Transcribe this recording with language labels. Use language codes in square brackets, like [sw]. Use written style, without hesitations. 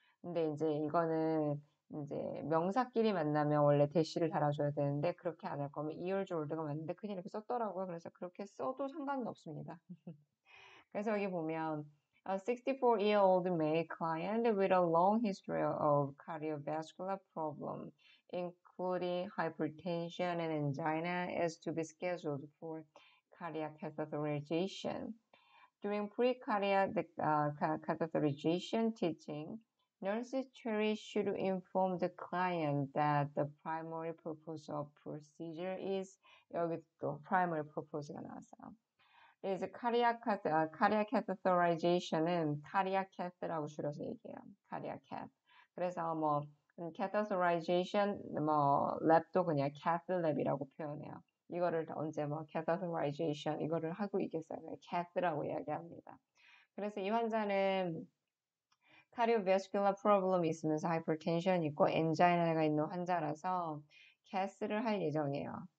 [ko] 근데 이제 이거는 이제 명사끼리 만나면 원래 대시를 달아줘야 되는데 그렇게 안 할 거면 [en] years old [ko] 가 맞는데 그냥 이렇게 썼더라고요. 그래서 그렇게 써도 상관은 없습니다. [en] 그래서 여기 보면 a 64-year-old male client with a long history of cardiovascular problem, including hypertension and angina, is to be scheduled for cardiac catheterization. During pre-cardiac catheterization teaching, nurses should inform the client that the primary purpose of procedure is [ko] 여기 또 primary purpose가 나왔어요. is cardiac catheterization은 cardiac cath라고 줄여서 얘기해요. [en] cardiac cath. [ko] 그래서 뭐 catheterization 뭐 랩도 그냥 cath 랩이라고 표현해요. 이거를 언제 뭐 catheterization 이거를 하고 있겠어요. cath라고 이야기합니다. 그래서 이 환자는 cardiovascular problem이 있으면서 hypertension 있고 angina가 있는 환자라서 cath를 할 예정이에요.